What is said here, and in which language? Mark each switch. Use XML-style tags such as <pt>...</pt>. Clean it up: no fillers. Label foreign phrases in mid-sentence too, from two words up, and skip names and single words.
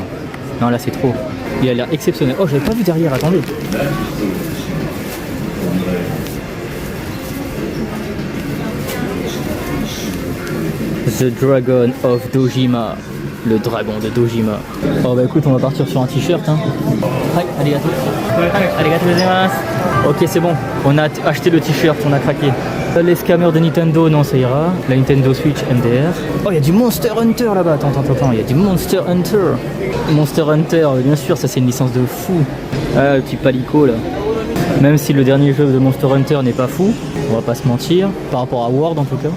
<fr>Non là c'est trop. Il a l'air exceptionnel. Oh j'avais pas vu derrière, attendez.</fr> <en>The Dragon of Dojima.</en> <fr>Le dragon de Dojima. Oh bah écoute on va partir sur un t-shirt hein. Arigato.</fr> <ja>Arigato gozaimasu.</ja> <fr>Ok c'est bon, on a acheté le t-shirt, on a craqué. Les scammers de Nintendo, non ça ira. La Nintendo Switch MDR. Oh il y a du Monster Hunter là-bas, attends, il y a du Monster Hunter. Monster Hunter, bien sûr, ça c'est une licence de fou. Ah le petit palico là. Même si le dernier jeu de Monster Hunter n'est pas fou, on va pas se mentir, par rapport à World en tout cas.</fr>